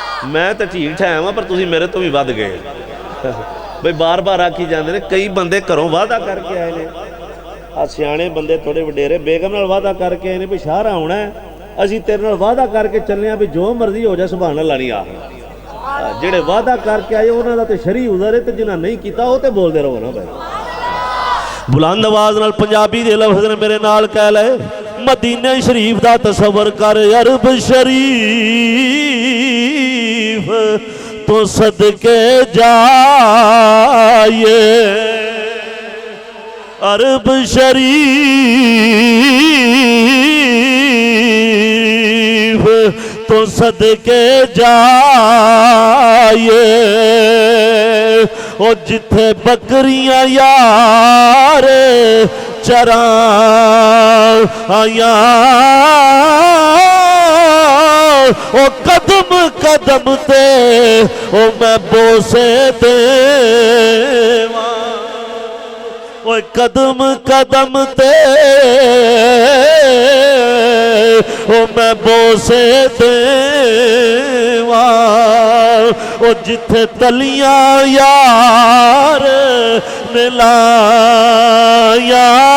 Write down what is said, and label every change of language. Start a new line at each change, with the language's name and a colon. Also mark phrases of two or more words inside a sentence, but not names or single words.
Punjabi: میں تو ٹھیک ٹھاک ہاں پر تسی میرے تو بھی ود گئے بھئی بار بار آکی جاندے نے کئی بندے گھروں وعدہ کر کے آئے نے سیانے بندے تھوڑے وڈیرے بیگم نال وعدہ کر کے آئے نے بھی شہر آنا ہے اسی تیرے نال وعدہ کر کے چلنے ہیں بھی جو مرضی ہو جائے
Arabic: سبحان اللہ
Punjabi: نہیں آ جڑے وعدہ کر کے آئے انہاں دا تے شرعی عذر ہے تے جنہاں نہیں کیتا وہ تے بول دے رہو نا بھائی بلند آواز نال پنجابی دے لفظ نے میرے نال کہہ لے مدینہ شریف دا تصور کر عرب شریف تو صدقے جائے عرب شریف تو صدقے جائے او جتھے بکریاں یار چران آیاں او قدم قدم تے او میں بوسے دیواں او قدم قدم تے او میں بوسے دیواں او جتھے تلیاں یار نے لایا